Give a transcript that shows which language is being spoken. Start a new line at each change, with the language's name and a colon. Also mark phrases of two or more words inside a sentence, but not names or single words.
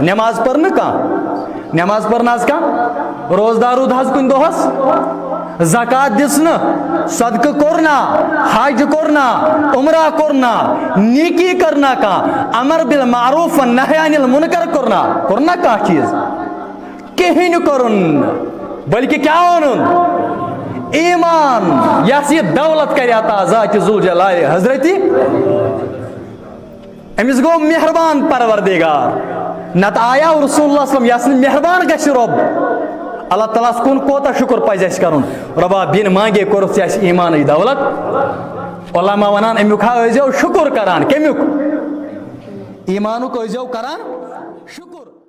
Kashmiri: نٮ۪ماز پٔر نہٕ کانٛہہ روزدار روٗد حظ کُنہِ دۄہس زکات دِژ نہٕ صدقہٕ کوٚر نا حج کوٚر نا عمرہ کوٚر نا نیکی کٔر نا کانٛہہ
Arabic: امر بالمعروف نہی عن المنکر
Kashmiri: کوٚر نا کانٛہہ چیٖز کِہیٖنۍ کوٚرُن نہٕ بلکہِ کیٛاہ ووٚنُن ایٖمان یس یہِ دولت کرِ عطا ذاتِ ذوالجلالِ حضرتِ أمِس گوٚو مہربان پروردگار. نتہٕ آیا رسول اللہ
Arabic: صلی اللہ علیہ وسلم
Kashmiri: یس نہٕ مہربان گژھِ رۄب اللہ تعالیٰ ہس کُن کوتاہ شکر پزِ اَسہِ کرُن. رۄبا
Urdu: بِن مانگے
Kashmiri: کوٚرُتھ ژےٚ اَسہِ ایٖمانٕچ دولت. علما ونان امیُک ہا ٲسۍزیو شکر کران. کمیُک ایٖمانُک ٲسۍزیو کران شکر.